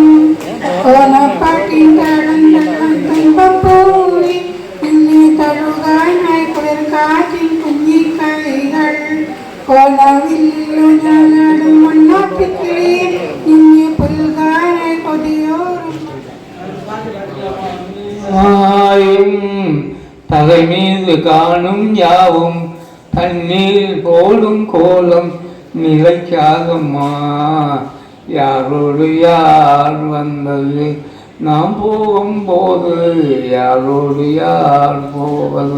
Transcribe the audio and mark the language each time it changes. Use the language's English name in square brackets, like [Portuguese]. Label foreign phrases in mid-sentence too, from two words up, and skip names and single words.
[Malayalam] ഓണപ്പാട്ടിൻ തുമ്പപ്പൂവി ഇനി തഴുകാനായി കുളിർക്കാറ്റിൻ കുഞ്ഞിക്കൈകൾ. ഓണവില്ലു ഞാനാടും മണ്ണാട്ടിക്കിളിയെ ഇനി പുൽകാനായി കൊതിയോളം. [Tamil] தகைமீது காணும் யாவும் தண்ணீர் போடும் கோலம் நிலைக்காகம்மா. யாரோடு யார் வந்தது நாம் போகும்போது, யாரோடு யார் போவது.